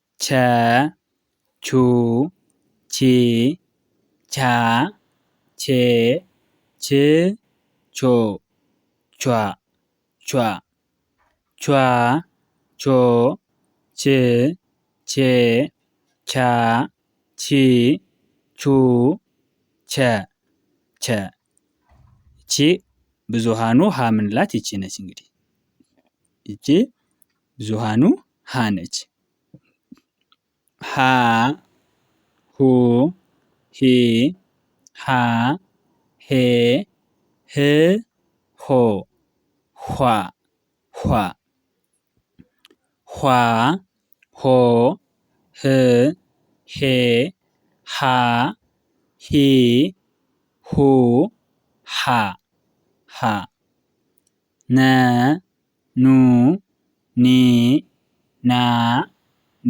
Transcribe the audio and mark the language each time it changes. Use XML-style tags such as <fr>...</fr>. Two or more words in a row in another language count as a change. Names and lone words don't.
<am>ቹ ቺ ቻ ቼ ች ቾ ቿ ቿ ቿ ቾ ች ቼ ቻ ቺ ቹ ቸ ቸ ይቺ ብዙሃኑ ሀ ምንላት ይቺ ነች። እንግዲህ ይቺ ብዙሃኑ ሀ ነች። ሀ ሁ ሂ ሃ ሄ ህ ሆ ኋ ኋ ኋ ሆ ህ ሄ ሃ ሂ ሁ ሃ ሃ ነ ኑ ኒ ና ኔ</am>